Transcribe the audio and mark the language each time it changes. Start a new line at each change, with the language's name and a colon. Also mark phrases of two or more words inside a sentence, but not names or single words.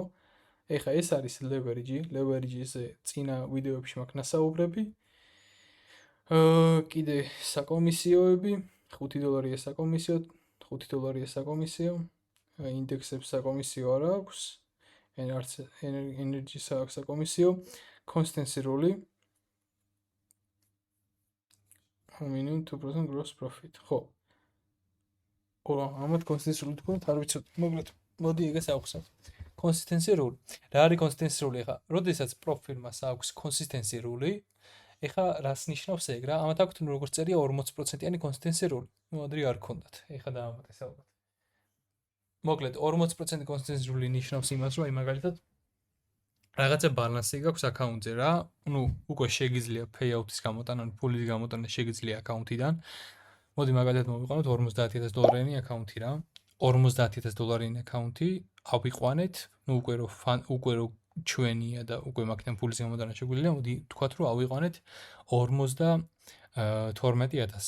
Georgian: ეხლა ეს არის leverage-ზე წინა ვიდეოებში მაქვს ნასაუბრები. კიდე საკომისიოები, $5 საკომისიო, $5 საკომისიო, ინდექსებს საკომისიო არ აქვს, energy საკომისიო,
English: constancy rule, minimum 2% gross profit.
Georgian: ხო. ამათ
English: constancy rule
Georgian: თქვენ არ ვიცით, მოკლედ მოდი ეგეს ავხსნათ.
English: Consistency rule.
Georgian: რა არის
English: consistency rule
Georgian: ეხა? როდესაც პროფილმას აქვს
English: consistency rule,
Georgian: ეხა რას ნიშნავს ეგ რა? ამათ აქვთ ნუ როგორც წერია 40%-იანი
English: consistency rule.
Georgian: ნუ ადრე არ ქონდათ. ეხა დავამატეს ალბათ. მოკლედ 40%
English: consistency rule
Georgian: ნიშნავს იმას, რომ აი მაგალითად რაღაცა ბალანსი გაქვს აკაუნტზე რა. ნუ უკვე შეგიძლია payout-ის გამოტანა, ფულის გამოტანა შეგიძლია აკაუნტიდან. მოდი მაგალითად მოვიყვანოთ $50,000-იანი აკაუნტი რა. $50,000 აკაუნტი ავიყვანეთ, ნუ უკვე რომ ჩვენია და უკვე მაგთან ფულის გამოდანა შეგვიძლია, მოდი თქვათ, რომ ავიყვანეთ 52,000-ზე.